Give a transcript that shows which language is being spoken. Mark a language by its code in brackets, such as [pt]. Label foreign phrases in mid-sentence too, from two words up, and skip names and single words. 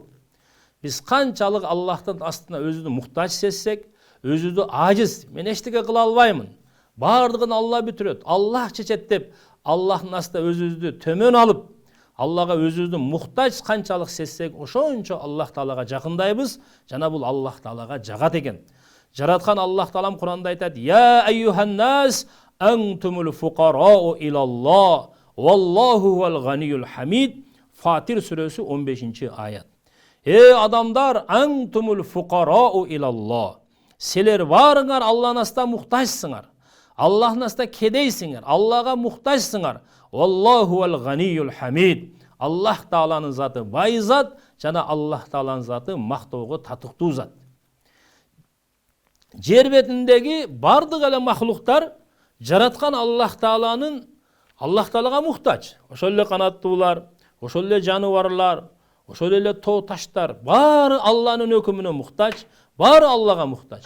[ky] Биз канчалык Аллахтын астына өзүбүздү муктаж сезсек, өзүбүздү ажиз, мен эчтеке кыла албаймын, бардыгын Алла бүтүрөт, Аллах чечет деп Аллахтын астында өзүбүздү төмөн алып, Аллага өзүбүздү муктаж канчалык сезсек, ошончо Аллах Таалага жакындайбыз, жана бул Аллах Таалага жагат экен. Жараткан Аллах Таалам Куранда айтат: [ar] "يا أيها الناس أنتم الفقراء إلى الله، والله هو الغني الحميد." [ky] Фатир сүрөсү 15 аят. [ar] Адамдар, أنتم الفقراء إلى الله. [ky] Силер барыңар Аллахтын астына муктажсыңар. Аллахтын астына кедейсиңер, Аллага муктажсыңар. [ar] والله هو الغني الحميد. [ky] Аллах Тааланын заты бай зат, жана Аллах Тааланын заты мактоого татыктуу зат. Жер бетиндеги бардык эле махлуктар жараткан Аллах Таалага муктаж. Ошол эле канаттуулар, ошол эле жаныбарлар, ошол эле тоо таштар баары Алланын өкүмүнө муктаж, баары Аллага муктаж.